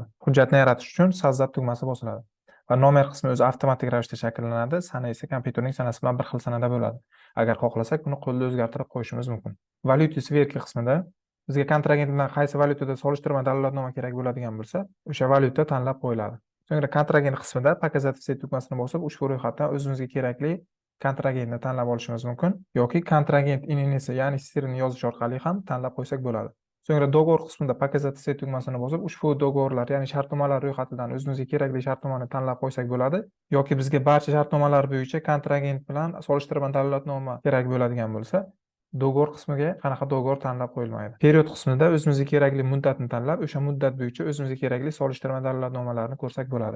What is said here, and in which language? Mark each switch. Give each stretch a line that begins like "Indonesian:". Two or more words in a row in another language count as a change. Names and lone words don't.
Uzbek: Hujjatni yaratish uchun создать tugmasi bosiladi va nomer qismi o'zi avtomatik ravishda shakllanadi, sana esa kompyuterning sanasi bilan bir xil sanada bo'ladi. Agar xohlasak, buni qo'lda o'zgartirib qo'yishimiz mumkin. Valyuta sverka qismida bizga kontragent bilan qaysi valyutada solishtirma dalolatnoma kerak bo'ladigan bo'lsa, o'sha valyuta tanlab qo'yiladi. So'ngra kontragent qismida
Russian: показать все
Uzbek: tugmasini bosib, ushbu ro'yxatdan o'zimizga kerakli kontragentni tanlab olishimiz mumkin yoki kontragent ininisi, ya'ni sirni yozish orqali ham tanlab qo'ysak bo'ladi. So'ngra dogovor qismida
Russian: показать все
Uzbek: tugmasini bosib, ushbu dogovorlar, ya'ni shartnomalar ro'yxatidan o'zimizga kerakli shartnomani tanlab qo'ysak bo'ladi yoki bizga barcha shartnomalar bo'yicha kontragent bilan solishtirma dalolatnoma kerak bo'ladigan bo'lsa, dogovor qismiga qanaqa dogovor tanlab qo'yilmaydi. Period qismida o'zimizga kerakli muddatni tanlab, o'sha muddat bo'yicha o'zimizga kerakli solishtirma dalolatnomalarini ko'rsak bo'ladi.